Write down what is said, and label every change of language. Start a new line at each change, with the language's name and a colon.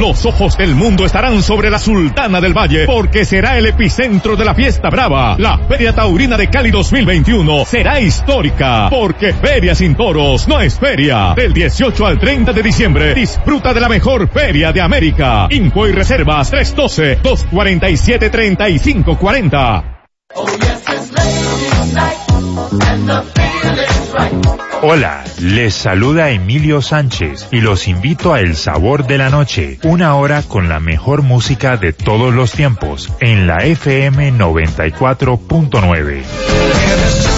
Spanish: Los ojos del mundo estarán sobre la Sultana del Valle porque será el epicentro de la fiesta brava. La Feria Taurina de Cali 2021 será histórica porque feria sin toros no es feria. Del 18 al 30 de diciembre, disfruta de la mejor feria de América. Info y reservas 312-247-3540.
English: Oh yes, it's ladies' night, and the feeling's right.
Spanish: Hola, les saluda Emilio Sánchez y los invito a El Sabor de la Noche, una hora con la mejor música de todos los tiempos en la FM 94.9.